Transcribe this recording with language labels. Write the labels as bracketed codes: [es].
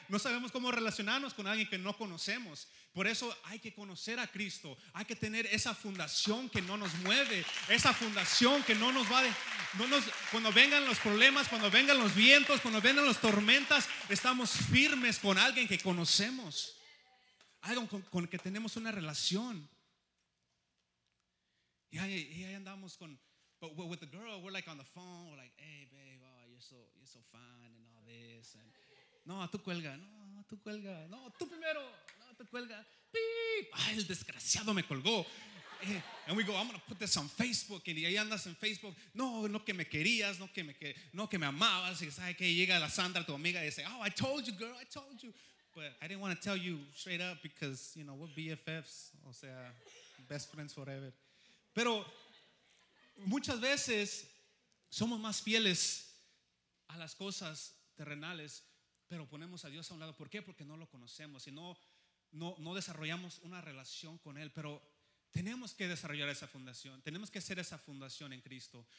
[es] No sabemos cómo relacionarnos con alguien que no conocemos. Por eso hay que conocer a Cristo. Hay que tener esa fundación que no nos mueve. Esa fundación que no nos va de, no nos, cuando vengan los problemas, cuando vengan los vientos, cuando vengan las tormentas, estamos firmes con alguien que conocemos. Alguien con el que tenemos una relación. Y ahí andamos con, [en] but with the girl, we're like on the phone, we're like, hey babe, oh, you're so fine and all this. And, [es] No, tú cuelga. No, tú primero. No, tú cuelga. ¡Pip! ¡Ay, el desgraciado me colgó! [en] And we go, I'm going to put this on Facebook. [es] Y ahí andas en Facebook. No, no que me querías, no que me amabas. Y sabes que llega la Sandra, tu amiga, y dice, [en] oh, I told you, [es] girl, I told you. [en] But I didn't want to tell you straight up because, you know, we're BFFs. [es] O sea, [en] best friends forever. [es] Pero muchas veces somos más fieles a las cosas terrenales, pero ponemos a Dios a un lado. ¿Por qué? Porque no lo conocemos y no desarrollamos una relación con Él. Pero tenemos que desarrollar esa fundación, tenemos que ser esa fundación en Cristo.